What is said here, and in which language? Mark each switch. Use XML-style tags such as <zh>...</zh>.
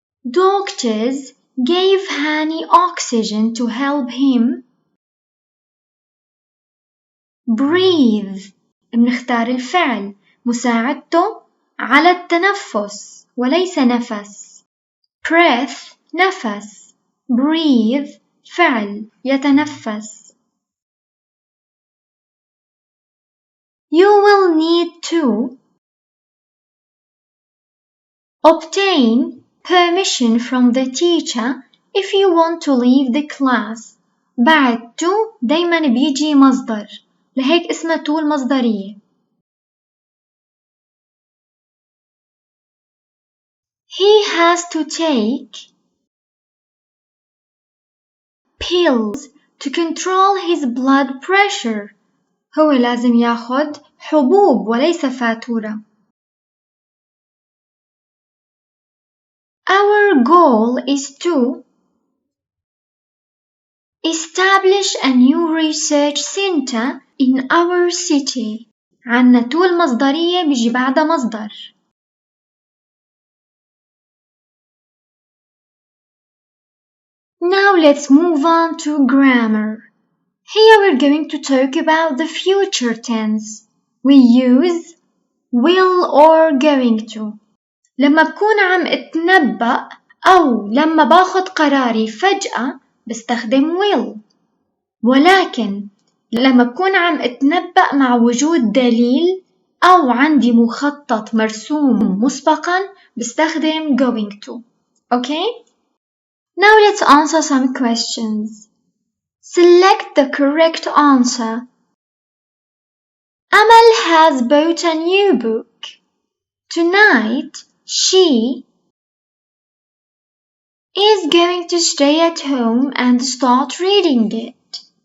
<en>Doctors gave Hani oxygen to help him breathe.</en> <ar>بنختار الفعل مساعدته على التنفس وليس نفس. breath نفس، breathe فعل يتنفس.</ar> <en>You will need to obtain permission from the teacher if you want to leave the class.</en> <ar>بعد to دايما بيجي مصدر، لهيك اسمها to المصدرية.</ar> <en>He has to take pills to control his blood pressure.</en> <ar>هو لازم ياخد حبوب وليس فاتورة.</ar> <en>Our goal is to establish a new research center in our city.</en> <ar>عنا to المصدرية بيجي بعدها مصدر.</ar> <en>Now let's move on to grammar. Here we're going to talk about the future tense. We use will or going to.</en> <ar>لما بكون عم اتنبأ أو لما باخد قراري فجأة بستخدم will. ولكن لما بكون عم اتنبأ مع وجود دليل أو عندي مخطط مرسوم مسبقا بستخدم going to.</ar> <en>Okay? Now let's answer some questions. Select the correct answer. Amal has bought a new book. Tonight, she is going to stay at home and start reading it.</en>